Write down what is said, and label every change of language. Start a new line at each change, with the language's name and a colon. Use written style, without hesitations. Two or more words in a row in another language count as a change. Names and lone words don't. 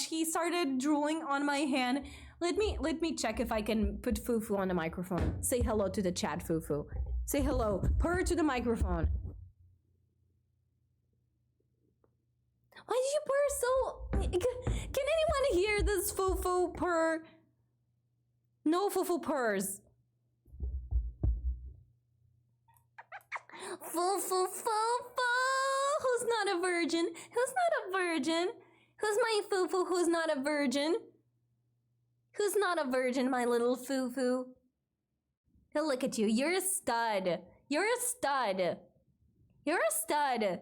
English: He started drooling on my hand. Let me check if I can put Fufu on the microphone. Say hello to the chat, Fufu. Say hello. Purr to the microphone. Why did you purr so... Can anyone hear this Fufu purr? No Fufu purrs. Fufu. Who's not a virgin? Who's not a virgin? Who's my Fufu who's not a virgin? Who's not a virgin, my little Fufu? Oh, look at you. You're a stud. You're a stud. You're a stud.